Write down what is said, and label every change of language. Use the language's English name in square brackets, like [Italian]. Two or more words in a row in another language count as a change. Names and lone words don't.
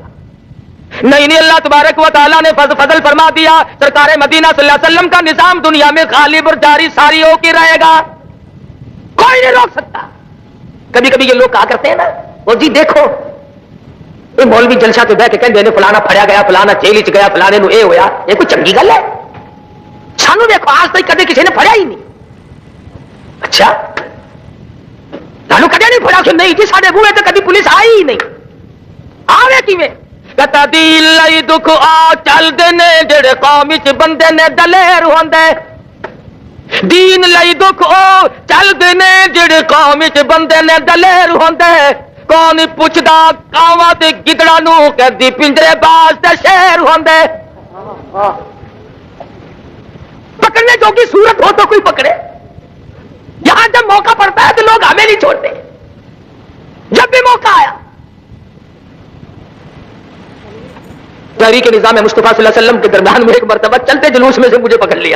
[Urdu] نہیں, اللہ تبارک و تعالیٰ نے فضل فرما دیا. سرکار مدینہ [Arabic] صلی اللہ علیہ وسلم [Urdu] کا نظام دنیا میں غالب اور جاری ساری ہو کے رہے گا, کوئی نہیں روک سکتا. کبھی کبھی یہ لوگ کہا کرتے ہیں نا, [Punjabi] وہ جی دیکھو یہ مولوی جلسہ تو بہ کے کہندے نے فلانا پھڑیا گیا, فلانا جیل چ گیا, فلانے نو اے ہویا. یہ کوئی چنگی گل ہے؟ سانو دیکھو آج تک کدے کسی نے پھڑیا ہی نہیں. اچھا سانو کدے نہیں پھڑیا کہ نہیں جی, ساڈے بوئے تے کدی پولیس آئی ہی نہیں. آوے کیویں؟ کتا دل لئی دکھ آ چل دے نے جڑے قوم وچ بندے نے دلیر ہوندے. دین لئی دکھ او چل دے نے جڑے قوم وچ بندے نے دلیر ہوندے. کون پوچھدا کاواں تے گدڑاں نو کہندی پنجرے باز تے شیر ہوندے. [Urdu] پکڑنے پکڑنے جو کی صورت ہو تو کوئی پکڑے. یہاں جب موقع پڑتا ہے تو لوگ ہمیں نہیں چھوڑتے. جب بھی موقع آیا تحریک نظام مصطفیٰ [Arabic] صلی اللہ علیہ وسلم [Urdu] کے درمیان میں ایک مرتبہ چلتے جلوس میں سے مجھے پکڑ لیا.